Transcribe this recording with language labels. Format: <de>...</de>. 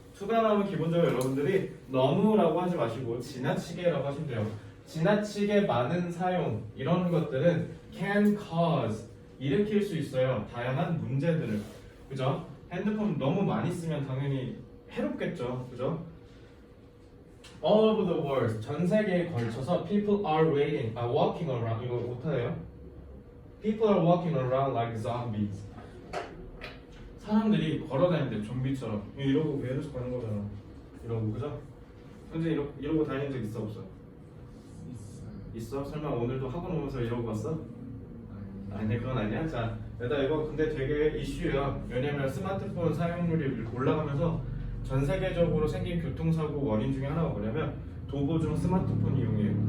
<ko>to가 나오면 기본적으로 여러분들이 너무라고 하지 마시고 지나치게라고 하시면 돼요. 지나치게 많은 사용 이런 것들은</ko> <en>can cause</en> <ko>일으킬 수 있어요. 다양한 문제들을. 그죠? 핸드폰 너무 많이 쓰면 당연히 해롭겠죠. 그죠?</ko> <en>All over the world,</en> <ko>전 세계에 걸쳐서</ko> <en>people are walking around.</en> <ko>이거 못하네요.</ko> <en>People are walking around like zombies.</en> <ko>사람들이 걸어다니는데 좀비처럼 이러고 계속 가는 거잖아. 이러고 그죠? 현재 이러고 다니는 적 있어 없어? 있어? 설마 오늘도 학원 오면서 이러고 갔어? 아니 그건 아니야. 자, 일단 이거 근데 되게 이슈야. 왜냐면 스마트폰 사용률이 올라가면서 전 세계적으로 생긴 교통사고 원인 중에 하나가 뭐냐면 도보 중 스마트폰 이용이에요.</ko>